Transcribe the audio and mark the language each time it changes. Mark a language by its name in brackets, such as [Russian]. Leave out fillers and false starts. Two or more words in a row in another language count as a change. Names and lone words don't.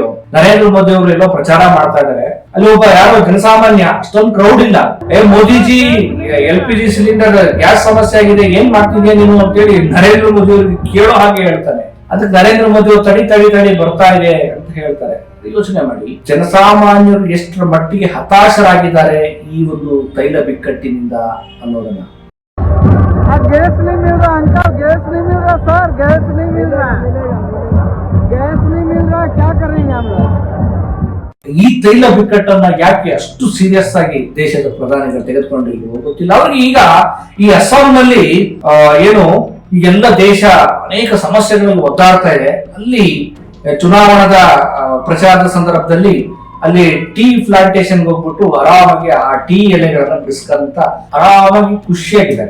[Kannada] ನರೇಂದ್ರ ಮೋದಿ ಅವರು ಎಲ್ಲೋ ಪ್ರಚಾರ ಮಾಡ್ತಾ ಇದ್ದಾರೆ, ಅಲ್ಲಿ ಒಬ್ಬ ಯಾರೋ ಜನಸಾಮಾನ್ಯ, ಅಷ್ಟೊಂದು ಕ್ರೌಡ್ ಇಲ್ಲ, ಮೋದಿಜಿ [English] LPG cylinder gas [Kannada] ಸಮಸ್ಯೆ ಆಗಿದೆ, ಏನ್ ಮಾಡ್ತಿದ್ಯಾ ನೀನು ಅಂತೇಳಿ ನರೇಂದ್ರ ಮೋದಿ ಅವರಿಗೆ ಕೇಳೋ ಹಾಗೆ ಹೇಳ್ತಾನೆ. ಅದಕ್ಕೆ ನರೇಂದ್ರ ಮೋದಿ ಅವರು ತಡಿ ಬರ್ತಾ ಇದೆ ಅಂತ ಹೇಳ್ತಾರೆ. ಯೋಚನೆ ಮಾಡಿ, ಜನಸಾಮಾನ್ಯರು ಎಷ್ಟರ ಮಟ್ಟಿಗೆ ಹತಾಶರಾಗಿದ್ದಾರೆ ಈ ಒಂದು ತೈಲ ಬಿಕ್ಕಟ್ಟಿನಿಂದ ಅನ್ನೋದನ್ನ. [Hindi] गैस नहीं मिल रहा अंकल, गैस नहीं मिल रहा सर, गैस नहीं मिल रहा, गैस नहीं मिल रहा, क्या करेंगे हम लोग। [Kannada] ಈ ತೈಲ ಬಿಕ್ಕಟ್ಟನ್ನ ಯಾಕೆ ಅಷ್ಟು ಸೀರಿಯಸ್ ಆಗಿ ದೇಶದ ಪ್ರಧಾನಿಗಳು ತೆಗೆದುಕೊಂಡಿಲ್ವೋ ಗೊತ್ತಿಲ್ಲ. ಅವ್ರಿಗೆ ಈಗ ಈ ಅಸ್ಸಾಂನಲ್ಲಿ ಏನು ಎಲ್ಲ ದೇಶ ಅನೇಕ ಸಮಸ್ಯೆಗಳಲ್ಲಿ ಒದ್ದಾಡ್ತಾ ಇದೆ, ಅಲ್ಲಿ ಚುನಾವಣಾ ಪ್ರಚಾರದ ಸಂದರ್ಭದಲ್ಲಿ ಅಲ್ಲಿ [English] tea plantation [Kannada] ಹೋಗ್ಬಿಟ್ಟು ಆರಾಮಾಗಿ ಆ ಟೀ ಎಲೆಗಳನ್ನ ಬಿಡಿಸ್ಕೊಂತ ಆರಾಮಾಗಿ ಖುಷಿಯಾಗಿದ್ದಾರೆ.